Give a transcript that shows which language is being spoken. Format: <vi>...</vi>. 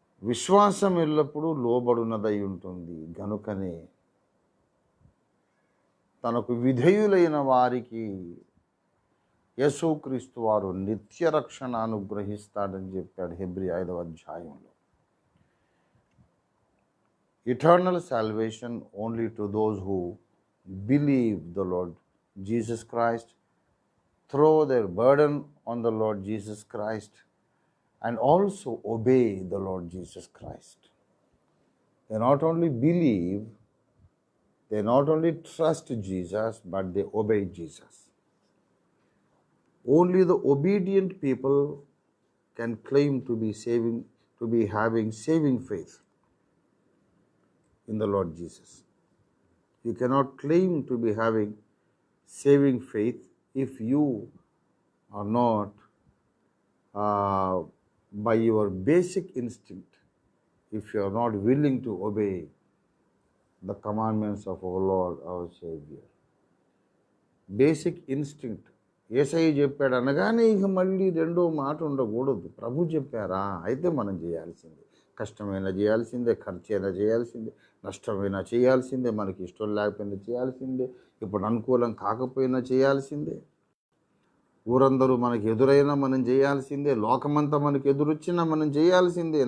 <te>విశ్వాసం ఎల్లప్పుడూ లోబడునదై ఉంటుంది. గనుకనే తనకు విధేయులైన వారికి యేసుక్రీస్తు వారు నిత్య రక్షణ అనుగ్రహిస్తాడని చెప్పాడు హెబ్రీ 5వ అధ్యాయంలో.</te> <en>Eternal salvation only to those who believe the Lord Jesus Christ, throw their burden on the Lord Jesus Christ, and also obey the Lord Jesus Christ. They not only believe, they not only trust Jesus, but they obey Jesus. Only the obedient people can claim to be having saving faith in the Lord Jesus. You cannot claim to be having saving faith if you are not by your basic instinct, if you are not willing to obey the commandments of our Lord, our Savior. Basic instinct.</en> <te>యేసయ్య చెప్పాడు అనగానే ఇక మళ్ళీ రెండో మాట ఉండకూడదు. ప్రభు చెప్పారా అయితే మనం చేయాల్సిందే. కష్టమైనా చేయాల్సిందే, ఖర్చైనా చేయాల్సిందే, నష్టమైనా చేయాల్సిందే, మనకి ఇష్టం లేకపోయినా చేయాల్సిందే, ఇప్పుడు అనుకూలం కాకపోయినా చేయాల్సిందే, ఊరందరూ మనకి ఎదురైనా మనం చేయాల్సిందే, లోకమంతా మనకి ఎదురొచ్చినా మనం చేయాల్సిందే.</te>